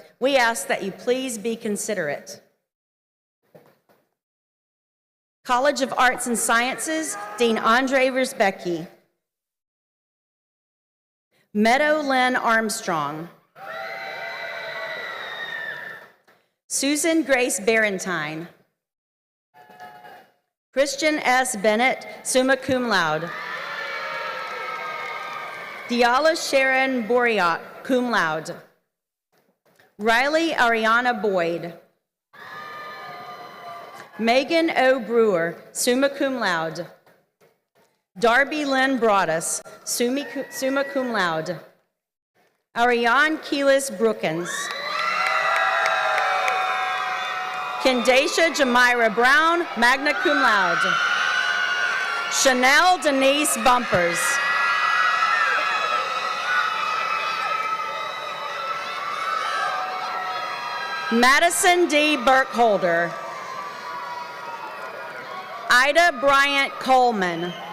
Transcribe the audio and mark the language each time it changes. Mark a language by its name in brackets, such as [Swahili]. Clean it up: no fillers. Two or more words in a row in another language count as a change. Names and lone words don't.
[English] We ask that you please be considerate. College of Arts and Sciences, Dean Andre Risbecki. Meadow Lynn Armstrong. Susan Grace Barentine. Christian S. Bennett, [Latin] summa cum laude. [English] Diala Sharon Boriak, [Latin] cum laude. [English] Riley Ariana Boyd. Megan O. Brewer, [Latin] summa cum laude. [English] Darby Lynn Broadus, [Latin] summa cum laude. [English] Ariane Keelis Brookins. Kendasha Jamira Brown, [Latin] magna cum laude. [English] Chanel Denise Bumpers. Madison D. Burkholder. Ida Bryant Coleman.